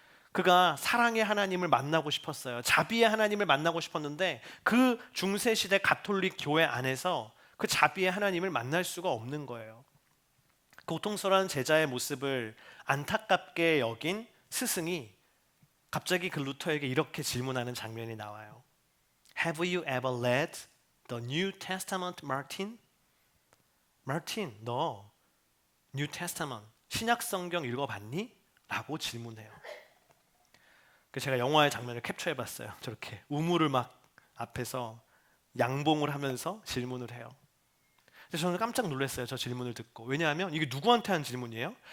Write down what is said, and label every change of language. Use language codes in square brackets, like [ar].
[ko] 그가 사랑의 하나님을 만나고 싶었어요. 자비의 하나님을 만나고 싶었는데 그 중세시대 가톨릭 교회 안에서 그 자비의 하나님을 만날 수가 없는 거예요. 고통스러운 제자의 모습을 안타깝게 여긴 스승이 갑자기 그 루터에게 이렇게 질문하는 장면이 나와요. [en] Have you ever read the New Testament, Martin? [ko] 마틴, 너 New Testament, 신약 성경 읽어봤니? 라고 질문해요. 제가 영화의 장면을 캡처해봤어요. 저렇게 우물을 막 앞에서 양봉을 하면서 질문을 해요. 근데 저는 깜짝 놀랐어요. 저 질문을 듣고. 왜냐하면 이게 누구한테 한 질문이에요?